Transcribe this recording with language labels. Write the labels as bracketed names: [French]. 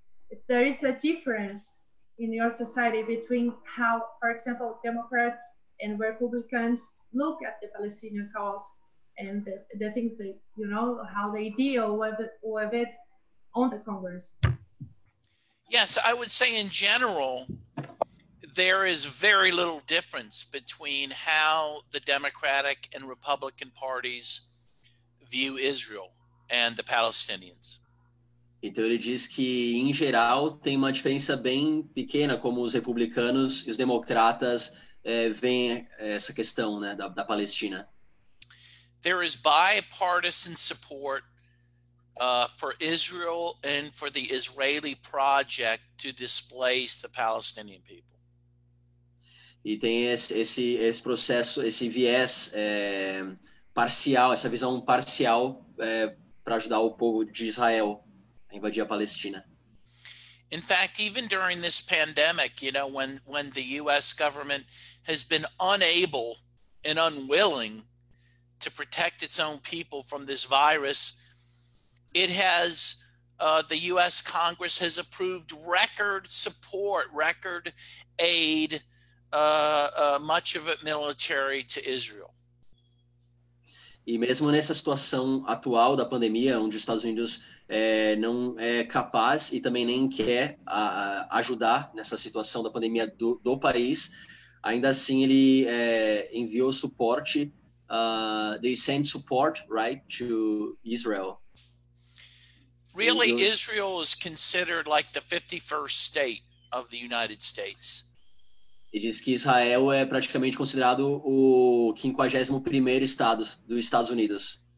[English] If there is a difference in your society between how, for example, Democrats and Republicans look at the Palestinian cause and the things they, how they deal with it on the Congress. Yes, I would say in general, there is very little difference between how the Democratic and Republican parties view Israel and the Palestinians. [Portuguese] Então ele diz que, em geral, tem uma diferença bem pequena como os republicanos e os democratas veem essa questão, né, da Palestina. [English] There is bipartisan support for Israel and for the Israeli project to displace the Palestinian people. [Portuguese] E tem esse processo, esse viés parcial, essa visão parcial para ajudar o povo de Israel a invadir a Palestina. [English] In fact, even during this pandemic, when the U.S. government has been unable and unwilling to protect its own people from this virus, it has, the U.S. Congress has approved record support, record aid, much of it military, to Israel. [Portuguese] E mesmo nessa situação atual da pandemia, onde os Estados Unidos não é capaz e também nem quer ajudar nessa situação da pandemia do país, ainda assim ele enviou suporte, [English] they sent support, right, to Israel. Really, Israel is considered like the 51st state of the United States. [Portuguese] E diz que Israel é praticamente considerado o 51º estado dos Estados Unidos.